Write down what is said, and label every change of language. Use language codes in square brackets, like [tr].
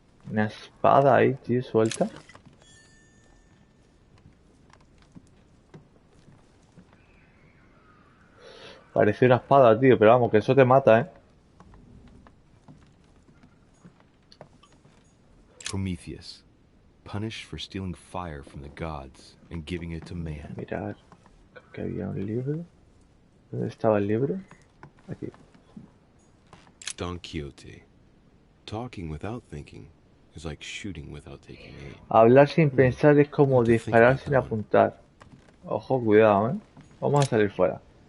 [es] Una espada ahí, tío, suelta. Parece una espada, tío, pero vamos, que eso te mata, ¿eh? [en] Prometheus, punished for stealing fire from the gods and giving it to man. [es] Mirar, creo que había un libro. ¿Dónde estaba el libro? Aquí. [en] Don Quixote, talking without thinking is like shooting without taking aim. [es] Hablar sin pensar es como disparar sin apuntar. Ojo, cuidado, ¿eh? Vamos a salir fuera.